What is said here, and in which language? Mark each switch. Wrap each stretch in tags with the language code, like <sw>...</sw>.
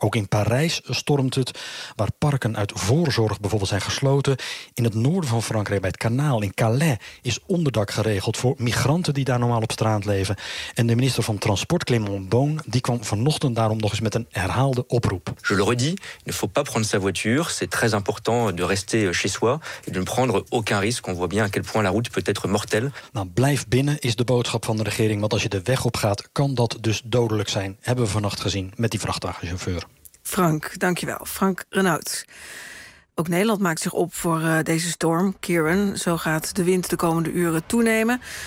<nl>Ook in Parijs stormt het, waar parken uit voorzorg bijvoorbeeld zijn gesloten. In het noorden van Frankrijk, bij het kanaal in Calais, is onderdak geregeld voor migranten die daar normaal op straat leven. En de minister van Transport, Clément Beaune, die kwam vanochtend daarom nog eens met een herhaalde oproep.</nl> <fr>Je le redis, il ne faut pas prendre sa voiture, c'est très important de rester chez soi et de ne prendre aucun risque. On voit bien à quel point la route peut être mortelle.</fr> <nl>Nou, blijf binnen is de boodschap van de regering, want als je de weg op gaat, kan dat dus dodelijk zijn. Hebben we vannacht gezien met die vrachtwagenchauffeur. Frank, dankjewel. Frank Renaud. Ook Nederland maakt zich op voor deze storm, Kieran. Zo gaat de wind de komende uren toenemen.</nl>